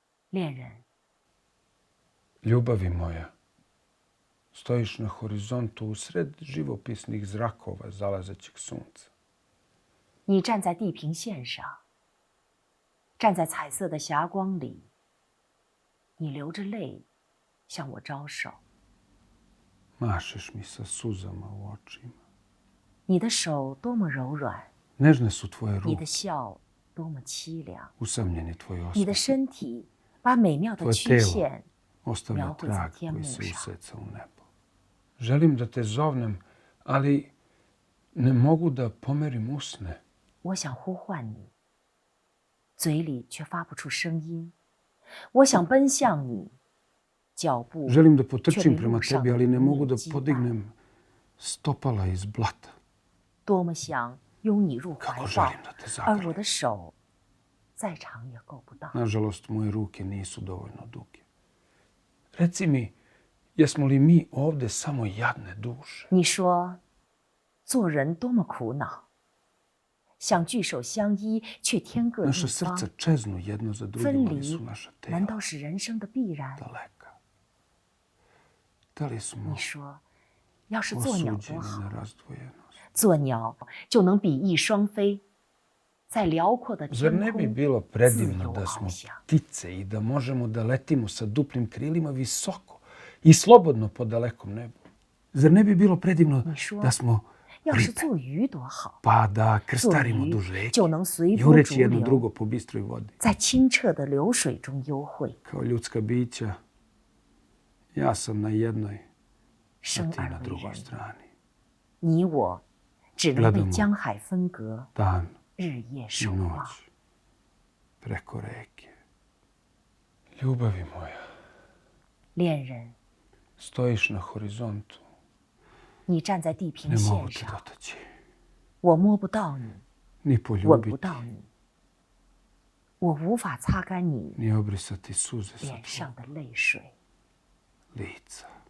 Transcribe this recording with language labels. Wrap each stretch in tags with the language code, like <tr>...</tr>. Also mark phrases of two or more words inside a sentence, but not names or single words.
<zh>恋人，</zh> <sr>Ljubavi moja, stojiš na horizontu usred živopisnih zrakova zalazećeg sunca.</sr> <zh>你站在地平线上，站在彩色的霞光里，你流着泪向我招手。</zh> <sr>Mašeš mi sa suzama u očima.</sr> <zh>你的手多么柔软，</zh> <sr>Nežne su tvoje</sr> <zh>你的</zh> <sr>ruke,</sr> <zh>笑多么凄凉，</zh> <sr>usamljen je tvoj</sr> <zh>你的</zh> <sr>osmeh.</sr> <zh>身体把美妙的</zh> <sr>Tvoje</sr> <zh>曲</zh> <sr>telo</sr> <zh>线</zh> <sr>ostavlja</sr> <zh>描绘在</zh> <sr>trag</sr> <zh>天</zh> <sr>koji</sr> <zh>幕</zh> <sr>se</sr> <zh>上。</zh> <sr>useca u nebo. Želim da te zovnem, ali ne mogu da pomerim usne.</sr> <zh>我想呼唤你，嘴里却发不出声音。我想奔向你，脚步</zh> <sr>Želim da</sr> <zh>却</zh> <sr>potrčim</sr> <zh>被</zh> <sr>prema</sr> <zh>路上</zh> <sr>tebi,</sr> <zh>的</zh> <sr>ali ne</sr> <zh>泥</zh> <sr>mogu</sr> <zh>泞</zh> <sr>da</sr> <zh>击败。</zh> <sr>podignem stopala iz blata.</sr> <zh>多么想拥你入怀</zh> <sr>Kako</sr> <zh>抱，</zh> <sr>želim da te</sr> <zh>而我</zh> <sr>zagrlim.</sr> <zh>的手再长也够不到。</zh> <sr>Nažalost, moje ruke nisu dovoljno duge. Reci mi, jesmo li mi ovde samo jadne duše?</sr> <zh>你说，做人多么苦恼，想聚首相依，却天各一</zh> <sr>Naša</sr> <zh>方。</zh> <sr>srca čeznu jedno za</sr> <zh>分</zh> <sr>drugim, ali</sr> <zh>离</zh> <sr>su naša</sr> <zh>难道</zh> <sr>tela</sr> <zh>是人生的必然？</zh> <sr>daleka. Da li</sr> <zh>你</zh> <sr>smo</sr> <zh>说，要是做鸟多</zh> <sr>osuđeni</sr> <zh>好，</zh> <sr>na razdvojenost?</sr> <zh>做鸟就能比翼双飞，在辽阔的</zh> <sr>Zar</sr> <zh>天</zh> <sr>ne bi</sr> <zh>空</zh> <sr>bilo</sr> <zh>自</zh> <sr>predivno</sr> <zh>由</zh> <sr>da</sr> <zh>翱</zh> <sr>smo</sr> <zh>翔？</zh> <sr>ptice i da možemo da letimo sa duplim krilima visoko i slobodno po dalekom nebu? Zar ne bi bilo predivno</sr> <zh>你说，</zh> <sr>da smo</sr> <zh>要是</zh> <sr>ribe,</sr> <zh>做鱼多好，</zh> <sr>pa da</sr> <zh>做</zh> <sr>krstarimo</sr> <zh>鱼</zh> <sr>duž reke,</sr> <zh>就能随波</zh> <sr>jureći</sr> <zh>逐</zh> <sr>jedno</sr> <zh>流，</zh> <sr>drugo po bistroj vodi?</sr> <zh>在清澈的流水中幽会，</zh> <sr>Kao ljudska bića, ja sam na jednoj, a</sr> <zh>生</zh> <sr>ti</sr> <zh>而</zh> <sr>na</sr> <zh>为</zh> <sr>drugoj</sr> <zh>人。</zh> <sr>strani.</sr> <zh>你我只能被</zh> <sr>Gledamo</sr> <zh>江海分隔，</zh> <sr>Dan</sr> <zh>日夜</zh> <sr>i</sr> <zh>守望。</zh> <sr>noć preko reke. Ljubavi moja,</sr> <zh>恋人，</zh> <sr>stojiš na horizontu,</sr> <zh>你站在地平</zh> <sr>ne</sr> <zh>线</zh> <sr>mogu te</sr> <zh>上，</zh> <sr>dotaći,</sr> <zh>我摸不到你，</zh> <sr>ni</sr> <zh>吻不</zh> <sr>poljubiti,</sr> <zh>到你，我无法擦干你</zh> <sr>ni obrisati suze sa</sr> <zh>脸上</zh> <sr>tvog</sr> <zh>的泪水。</zh> <sr>lica.</sr>